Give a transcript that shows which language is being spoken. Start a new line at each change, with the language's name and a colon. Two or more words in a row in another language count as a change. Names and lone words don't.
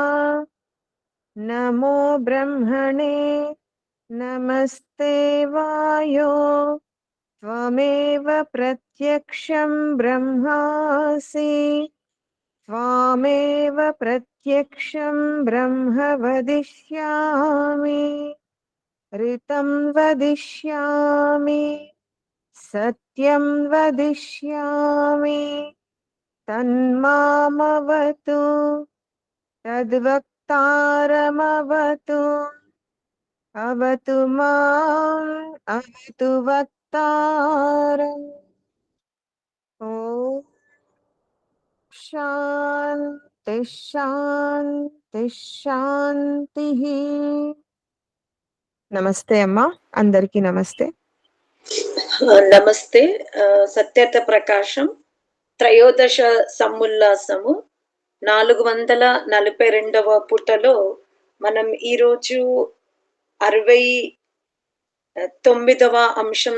Sanskrit: नमो ब्रह्मणे नमस्ते वायो त्वमेव प्रत्यक्षं ब्रह्मासि त्वमेव प्रत्यक्षं ब्रह्म वदिष्यामि ऋतं वदिष्यामि सत्यं वदिष्यामि तन्मामवतु तद्वक्तारमवतु अवतु माम् अवतु वक्तारम् ॐ शान्ति शान्ति शान्तिः
Telugu: నమస్తే అమ్మా, అందరికీ నమస్తే. నమస్తే. సత్యత ప్రకాశం త్రయోదశ సముల్లాసము 442వ పుటలో మనం ఈరోజు 69వ అంశం.